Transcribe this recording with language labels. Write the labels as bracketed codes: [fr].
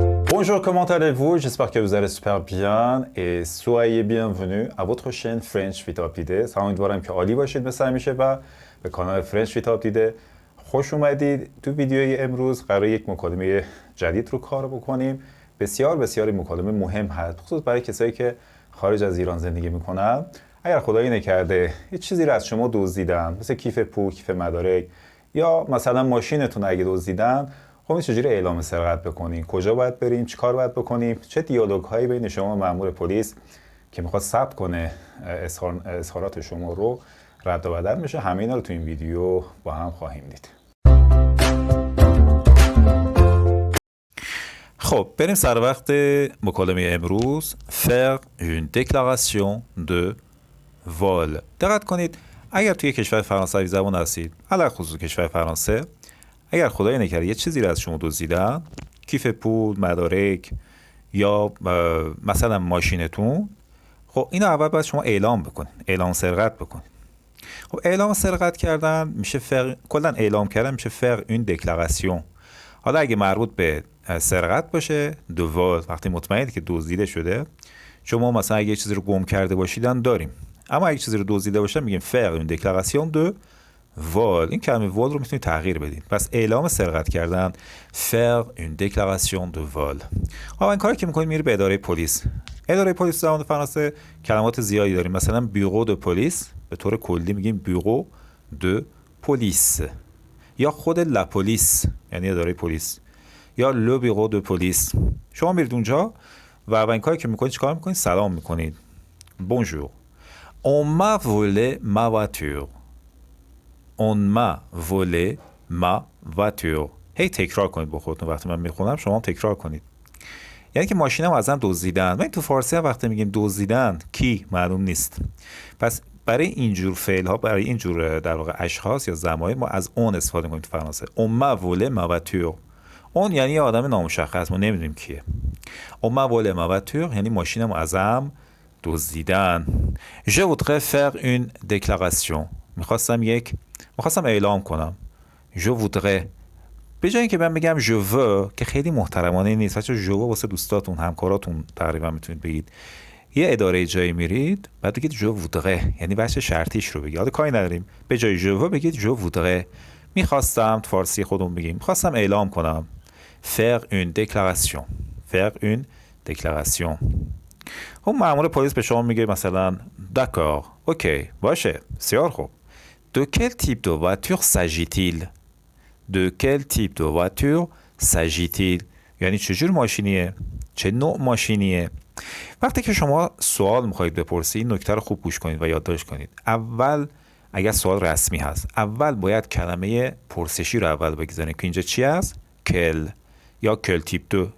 [fr] Bonjour, comment allez-vous? J'espère que vous allez super bien et soyez bienvenus à votre chaîne French with Abdide. [fa] امیدوارم که عالی باشید مثل همیشه و به کانال French with Abdide خوش اومدید. تو ویدیوی امروز قرار یک مکالمه جدید رو کار بکنیم. بسیار مکالمه مهم هست، خصوص برای کسایی که خارج از ایران زندگی میکنن. اگر خدایی نکرده یه چیزی رو از شما دزدیدن، مثل کیف پول، کیف مدارک یا مثلا ماشینتون اگه دزدیدن، خب این چجوری اعلام سرقت بکنیم؟ کجا باید بریم؟ چی کار باید بکنیم؟ چه دیالوگ هایی بین شما و مأمور پلیس که میخواد ثبت کنه اظهارات شما رو رد و بدل میشه؟ همه اینا رو تو این ویدیو با هم خواهیم دید. خب بریم سر وقت مکالمه امروز. [fr] Faire une déclaration de vol. [fa] دقت کنید اگر توی کشور فرانسوی زبان هستید، علاوه خصوص کشور فرانسه، اگر خدای نکرده یه چیزی رو از شما دزدیدن، کیف پول، مدارک یا مثلا ماشینتون، خب اینو اول باید شما اعلام بکنید، اعلام سرقت بکنید. خب اعلام سرقت کردن میشه کلا اعلام کردن میشه [fr] faire une déclaration. [fa] حالا اگه مربوط به سرقت باشه دو vol، وقتی مطمئنید که دزدیده شده، شما مثلا اگه یه چیزی رو گم کرده باشیدن داریم، اما اگه چیزی رو دزدیده باشن میگیم [fr] faire une déclaration de vol. [fa] این کلمه vol رو میتونید تغییر بدید. پس اعلام سرقت کردن [fr] faire une déclaration de vol. [fa] حالا این کاری که میکنید میری به اداره پلیس. اداره پلیس زبان فرانسه کلمات زیادی داریم، مثلا بیورو دو پلیس به طور کلی میگیم بیورو دو پلیس، یا خود لا پلیس یعنی اداره پلیس، یا لو بیورو دو پلیس. شما میرید اونجا و اولین کاری که میکنید چیکار میکنید؟ سلام میکنید. [fr] Bonjour. On m'a volé ma voiture. On m'a volé ma voiture. [fa] هی تکرار کنید با خودتون. وقتی من میخونم شما هم تکرار کنید. یعنی که ماشینم ازم دزدیدن. و این تو فارسی هم وقتی میگیم دزدیدن کی معلوم نیست. پس برای اینجور فعل ها، برای اینجور در واقع اشخاص یا ضمایر، ما از اون استفاده میکنیم تو فرانسه. [fr] On m'a volé ma voiture. [fa] اون یعنی یه آدم نامشخص، ما نمیدونیم کیه. [fr] On m'a volé ma voiture [fa] یعنی ماشینم ازم دزدیدن. [fr] Je voudrais faire une déclaration. [fa] میخواستم اعلام کنم. [fr] Je voudrais. [fa] به جای اینکه من بگم [fr] je veux [fa] که خیلی محترمانه نیست، بچه‌ها je veux واسه دوستاتون، همکاراتون تقریبا میتونید بگید. یه اداره جایی میرید بعد بگید [fr] je voudrais، [fa] یعنی بچه شرطیش رو بگید. حالا کاری نداریم، به جای [fr] je veux [fa] بگید je voudrais. میخواستم، تو فارسی خودمون بگیم میخواستم اعلام کنم. [fr] Faire une déclaration. Faire une déclaration. [fa] خب مأمور پلیس به شما میگه مثلا d'accord، اوکی، باشه، بسیار خوب. [fr] De quel type de voiture s'agit-il? De quel type de voiture s'agit-il؟ [fa] یعنی چجور ماشینیه؟ چه نوع ماشینیه؟ وقتی که شما سوال میخواید بپرسید این نکته رو خوب گوش کنید و یادداشت کنید. اول اگر سوال رسمی هست، اول باید کلمه پرسشی رو اول بگذارید که اینجا چی هست؟ کل یا کل تیپ دو.